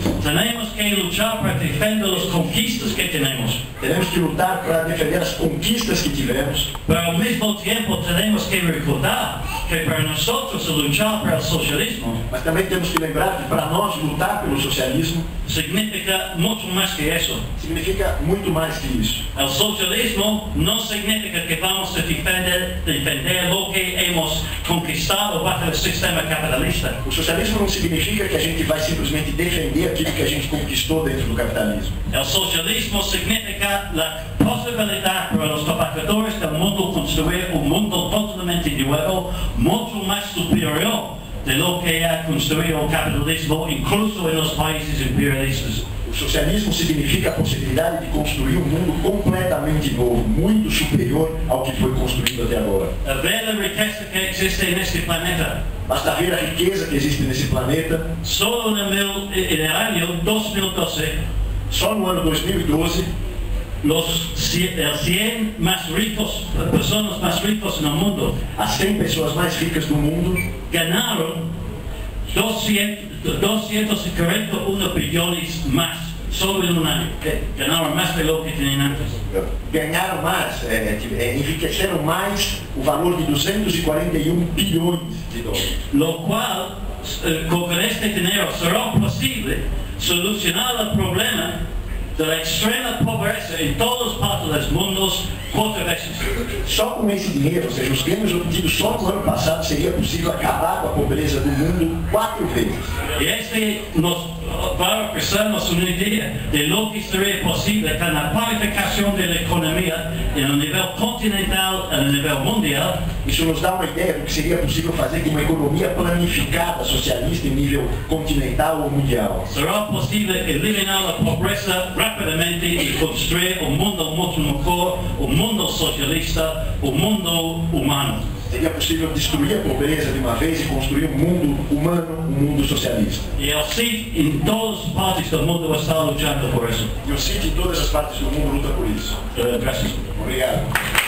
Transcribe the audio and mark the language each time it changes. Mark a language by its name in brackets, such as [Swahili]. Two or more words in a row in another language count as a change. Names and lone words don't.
[Spanish] Tenemos que luchar para defender las conquistas que tenemos. [Portuguese] Teremos que lutar para defender as conquistas que tivemos, [Spanish] Pero al mismo tiempo tenemos que recordar que para nosotros luchar para el socialismo [Portuguese] mas também temos que lembrar que para nós lutar pelo socialismo [Spanish] significa mucho más que eso. [Portuguese] significa muito mais que isso. [Spanish] El socialismo no significa que vamos a defender lo que hemos conquistado bajo el sistema capitalista. [Portuguese] O socialismo não significa que a gente vai simplesmente defender aquilo que a gente conquistou dentro do capitalismo. [Spanish] El socialismo significa la posibilidad para los trabajadores del mundo construir un mundo totalmente nuevo, mucho más superior de lo que ha construido el capitalismo, incluso en los países imperialistas. [Portuguese] O socialismo significa a possibilidade de construir um mundo completamente novo, muito superior ao que foi construído até agora. [Spanish] A ver la riqueza que existe en este planeta. [Portuguese] Basta ver a riqueza que existe nesse planeta. [Spanish] Solo en el año 2012, [Portuguese] Só no ano 2012, [Spanish] los 100 más ricos, personas más ricas en el mundo, [Portuguese] as 100 pessoas mais ricas do mundo [Spanish] ganaron 241 billones más solo en un año. Ganaron más de lo que tenían antes. [Portuguese] ganharam mais, enriqueceram mais o valor de 241 bilhões de dólares. [Spanish] Lo cual, con este dinero será posible solucionar el problema de la extrema pobreza en todas partes del mundo 4 veces. [Portuguese] Só com esse dinheiro, ou seja, os ganhos obtidos só no ano passado, seria possível acabar com a pobreza do mundo 4 vezes. [Spanish] Y este nos va a ofrecernos una idea de lo que sería posible con la planificación de la economía en el nivel continental, en el nivel mundial. [Portuguese] Isso nos dá uma ideia do que seria possível fazer com uma economia planificada, socialista, em nível continental ou mundial. [Spanish] Será posible eliminar la pobreza rápidamente y construir un mundo mucho mejor, un mundo socialista, un mundo humano. [Portuguese] Seria possível destruir a pobreza de uma vez e construir um mundo humano, um mundo socialista. [Spanish] Y el CID en todas partes del mundo está luchando por eso. [Portuguese] E o CIT em todas as partes do mundo luta por isso. [Spanish] Gracias. [Portuguese] Obrigado.